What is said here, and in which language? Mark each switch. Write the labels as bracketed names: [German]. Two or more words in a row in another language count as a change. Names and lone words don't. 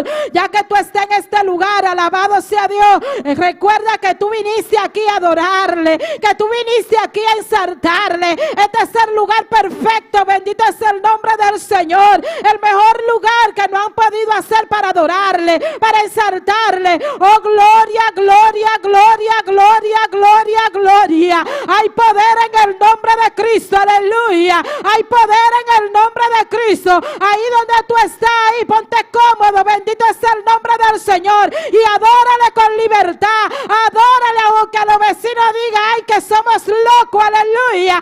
[Spanish] Ya que tú estás en este lugar, alabado sea Dios. Recuerda que tú viniste aquí a adorarle, que tú viniste aquí a exaltarle. Este es el lugar perfecto, bendito es el nombre del Señor. El mejor lugar que no han podido hacer para adorarle, para exaltarle. Oh, gloria, gloria, gloria, gloria, gloria, gloria. Hay poder en el nombre de Cristo, aleluya. Hay poder en el nombre de Cristo. Ahí donde tú estás, ahí ponte cómodo, bendito es el nombre del Señor. Y adórale con libertad. Adórale aunque los vecinos digan, ay, que somos locos, aleluya.